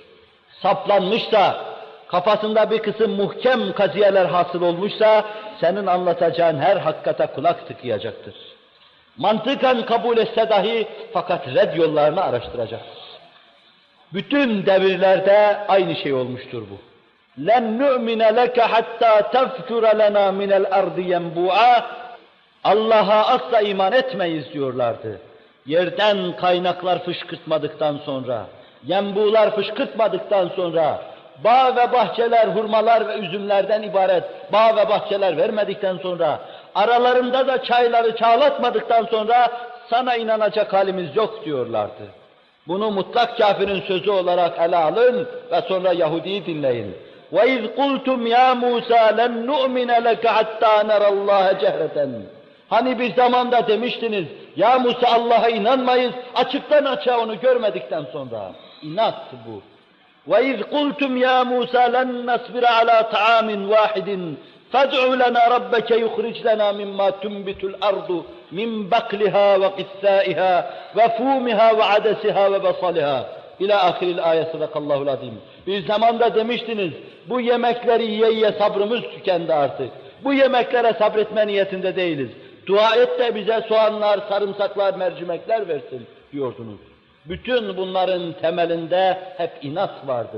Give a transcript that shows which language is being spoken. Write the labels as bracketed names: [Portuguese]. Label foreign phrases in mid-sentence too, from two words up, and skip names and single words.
[Turkish] Saplanmışsa, kafasında bir kısım muhkem kaziyeler hasıl olmuşsa, senin anlatacağın her hakikate kulak tıkayacaktır. Mantıken kabul etse dahi fakat red yollarını araştıracaktır. Bütün devirlerde aynı şey olmuştur bu. [Arabic] لَنْ نُؤْمِنَ لَكَ حَتَّى تَفْجُرَ لَنَا مِنَ الْأَرْضِ يَنْبُعًا [Turkish] Allah'a asla iman etmeyiz diyorlardı. Yerden kaynaklar fışkırtmadıktan sonra, yenbular fışkırtmadıktan sonra, bağ ve bahçeler, hurmalar ve üzümlerden ibaret bağ ve bahçeler vermedikten sonra, aralarında da çayları çağlatmadıktan sonra sana inanacak halimiz yok diyorlardı. Bunu mutlak kafirin sözü olarak ele alın ve sonra Yahudi'yi dinleyin. [Arabic] وَاِذْ قُلْتُمْ يَا مُوسَى لَنْ نُؤْمِنَ لَكَ حَتَّى نَرَى اللّٰهَ جَهْرَةً [Turkish] Hani bir zamanda demiştiniz, ya Musa Allah'a inanmayız, açıktan açığa onu görmedikten sonra. İnat bu. [Arabic] وَاِذْ قُلْتُمْ يَا مُوسَى لَنْ نَصْبِرَ عَلَى طَعَامٍ وَاحِدٍ فَادْعُ لَنَا رَبَّكَ يُخْرِجْ لَنَا مِمَّا تُنْبِتُ الْأَرْضُ مِنْ بَقْلِهَا وَقِثَّائِهَا وَفُومِهَا وَعَدَسِهَا وَبَصَلِهَا إلى آخر الآية صدق الله العظيم. [Turkish] Bir zamanda demiştiniz, bu yemekleri yiye yiye sabrımız tükendi artık. Bu yemeklere sabretme niyetinde değiliz. Dua et de bize soğanlar, sarımsaklar, mercimekler versin diyordunuz. Bütün bunların temelinde hep inat vardır.